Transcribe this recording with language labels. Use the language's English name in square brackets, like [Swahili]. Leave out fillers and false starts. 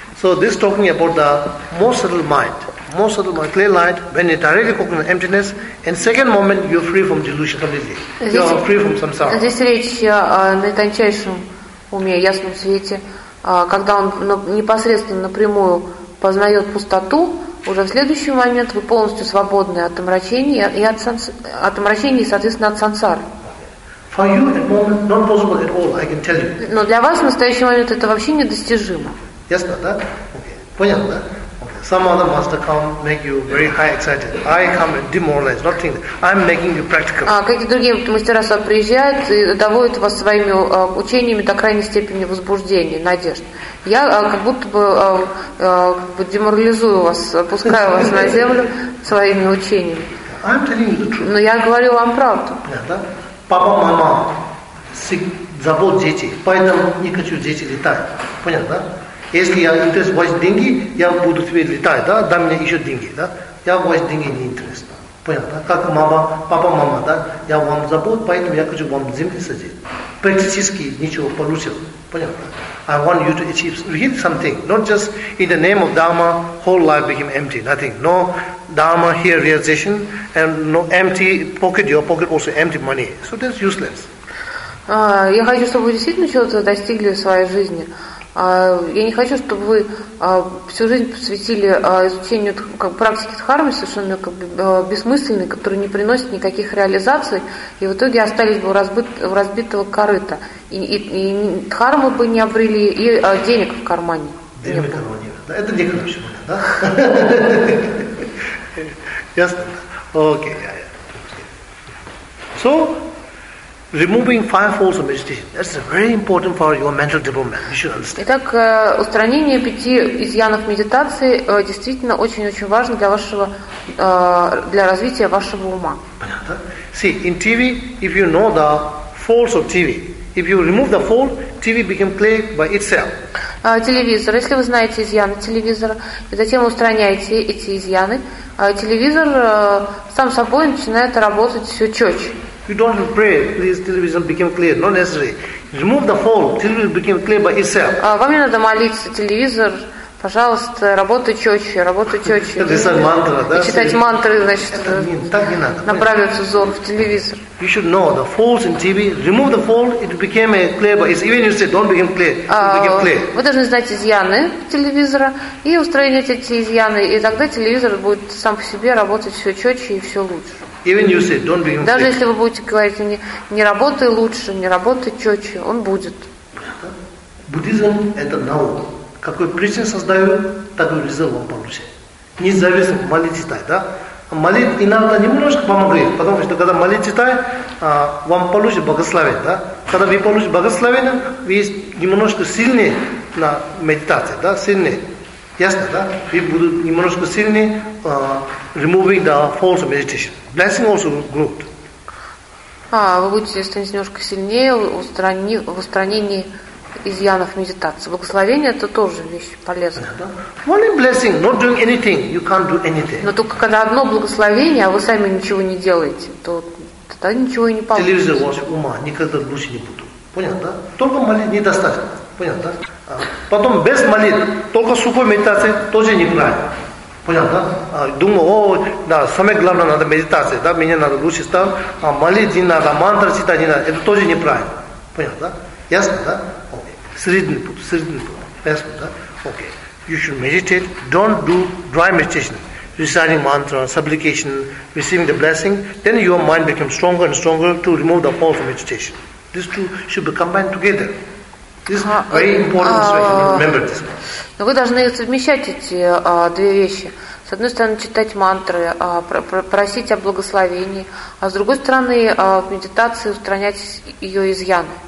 [English] So this is talking about the most subtle mind, clear light, when you directly cook on emptiness, and second moment you're free from delusion completely. You are free from samsara. [Russian] Здесь речь о наитончайшем уме, ясном свете, когда он непосредственно напрямую познает пустоту, уже в следующий момент вы полностью свободны от омрачения и от омрачения, соответственно, от сансары. [English] For you at the moment not possible at all, I can tell you. [Russian] Но для вас в настоящий момент это вообще недостижимо. Ясно, да? Окей. Понятно, да? Okay. [English] Some other master come, make you very high excited. I come and demoralize, not think that. I'm making you practical. [Russian] Какие другие мастера с вами приезжают и доводят вас своими учениями до крайней степени возбуждения, надежд. Я как будто бы деморализую вас, опускаю вас на землю своими учениями. [English] I'm telling you the truth. [Russian] Но я говорю вам правду. Папа, мама, забот дети, поэтому не хочу дети летать. Понятно, да? Если я интересуюсь деньги, я буду тебе летать, да? Дай мне еще деньги, да? Я вас деньги не интересно. Понятно, да? Как мама, папа, мама, да? Я вам забуду, поэтому я хочу вам земли садить. Практически ничего получил. Понятно, да? [English] I want you to achieve really something. Not just in the name of Dharma, whole life became empty. Nothing. No Dharma here realization, and no empty pocket, your pocket also empty money. So that's useless. [Russian] Я хочу, чтобы вы действительно чего-то достигли в своей жизни. Я не хочу, чтобы вы всю жизнь посвятили изучению практики дхармы, совершенно бессмысленной, которая не приносит никаких реализаций, и в итоге остались бы у разбитого корыта. И дхарму бы не обрели, и денег в кармане. Денег в кармане. Да, это не хорошо, да? Ясно? Окей. [English] So, removing five faults of meditation. That's very important for your mental development. You should understand. [Russian] Итак, устранение пяти изъянов медитации действительно очень-очень важно для вашего для развития вашего ума. Понятно? [English] See, in TV, if you know the faults of TV, if you remove the fault, TV becomes clear by itself. [Russian] Телевизор. Если вы знаете изъяны телевизора, и затем устраняете эти изъяны, телевизор сам собой начинает работать все четче. [English] You don't have to pray, please, television became clear. Not necessary. Remove the fault, television became clear by itself. [Russian] Вам не надо молиться, телевизор, пожалуйста, работай четче. Это сам мантра, да? И читать мантры, значит, направив взор в телевизор. [English] You should know the faults in TV. Remove the fault, it became clear by itself. Even you say, don't become clear, it became clear. [Russian] Вы должны знать изъяны телевизора и устранить эти изъяны, и тогда телевизор будет сам по себе работать все четче и все лучше. [English] Even you say, don't be him. [Russian] Даже если вы будете говорить, не работай лучше, не работай четче, он будет. Буддизм – это наука. Какой причин создаю, такой результат вам получит. Независимо, молитесь читай, да? Молитесь иногда немножко помогает, потому что когда молитесь читай, вам получит благословение, да? Когда вы получите благословение, вы немножко сильнее на медитации, да? Сильнее. Ясно, да? Вы будете немножко сильнее [English] removing the faults of meditation. Blessing also good. [Russian] Вы будете становиться немножко сильнее в устранении изъянов медитации. Благословение – это тоже вещь полезная. [English] Yeah. Only blessing, not doing anything, you can't do anything. [Russian] Но только когда одно благословение, а вы сами ничего не делаете, то тогда ничего и не получится. Телевизор ваше ума, никогда в душе не буду. Понятно, да? Только молитвы недостаточно. Понятно, да? А потом без молитв, только сухой медитации тоже неправильно. Понял, да? Думаю, о, да, самое главное надо медитация, да, меня надо лучше стать, а молитвы не надо, мантры читать не надо, это тоже неправильно. Понял, да? Ясно, да? Окей. Средний путь, Ясно, да? Окей. [English] You should meditate, don't do dry meditation. Reciting mantra, supplication, receiving the blessing, then your mind becomes stronger and stronger to remove the false meditation. These two should be combined together. This is very important strategy. Remember this. [Russian] Но вы должны совмещать эти две вещи. С одной стороны, читать мантры, просить о благословении, а с другой стороны, в медитации устранять ее изъяны.